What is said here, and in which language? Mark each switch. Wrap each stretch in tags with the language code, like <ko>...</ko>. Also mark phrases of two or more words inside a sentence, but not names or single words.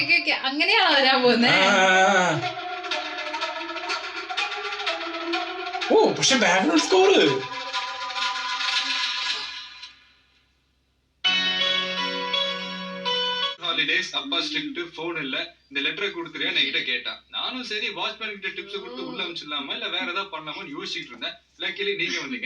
<ml>ഓക്കെ അങ്ങനെയാണോ വരാൻ പോകുന്നത്? ഓ പക്ഷെ</ml> <en>background score</en> <ta>ஹாலிடேஸ் அப்பா ஸ்ட்ரிக்ட் ஃபோன் இல்ல இந்த லெட்டரை கொடுத்துறியா என்கிட்ட கேட்டா. நானும் சரி வாட்ச்மேன் கிட்ட டிப்ஸ் கொடுத்து உள்ள அனுப்பிச்சிடலாமா இல்ல வேற ஏதாவது பண்ணலாமான்னு யோசிச்சுட்டு இருந்தேன். லக்கிலி நீங்க வந்தீங்க.</ta>